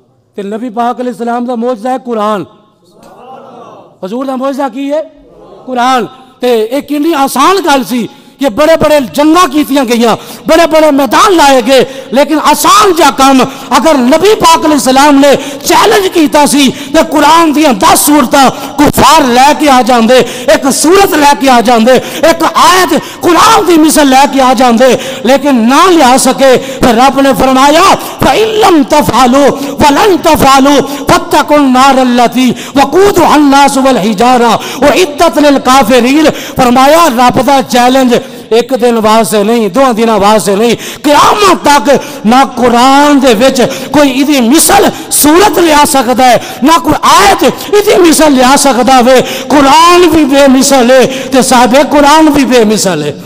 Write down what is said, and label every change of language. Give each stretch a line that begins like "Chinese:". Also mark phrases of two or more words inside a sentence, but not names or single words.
Punjabi: کہ نبی پاک
Arabic: علیہ السلام
Punjabi: دا معجزہ ہے قرآن، حضور دا معجزہ کی ہے قرآن. تے ایک کنی آسان گل سی کہ بڑے بڑے جنگاں کیتیاں گئیاں, بڑے بڑے میدان لائے گئے, لیکن آسان جا کام اگر نبی پاک
Arabic: علیہ السلام
Punjabi: نے چیلنج کیتا سی تے قرآن دیاں 10 سورتاں کفار لے کے آ جاندے, ایک سورت لے کے آ جاندے, ایک آیت قرآن دی مثل لے کے آ جاندے, لیکن نہ لیا سکے.
Arabic: پھر رب نے فرمایا فَإِن لَّمْ تَفْعَلُوا وَلَن تَفْعَلُوا فَاتَّقُوا النَّارَ الَّتِي وَقُودُهَا النَّاسُ وَالْحِجَارَةُ وَأُعِدَّتْ لِلْكَافِرِينَ.
Punjabi: فرمایا رب دا چیلنج ایک دن واسطے نہیں, 2 دن واسطے نہیں, قیامت تک نہ قرآن دے وچ کوئی ایدی مثل صورت لیا سکتا ہے, نہ کوئی آیت ایدی مثل لیا سکتا ہے. قرآن بھی بے مثل ہے تے صاحب قرآن بھی بے مثل ہے.